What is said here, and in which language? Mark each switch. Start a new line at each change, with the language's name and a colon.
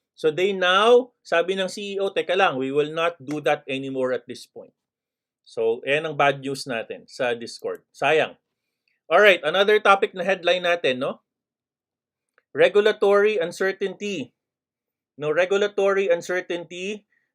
English: So they now,
Filipino: sabi ng CEO, teka lang,
English: we will not do that anymore at this point.
Filipino: So ayan ang bad news natin sa Discord. Sayang.
English: All right, another topic na headline natin, no? Regulatory uncertainty. No, regulatory uncertainty.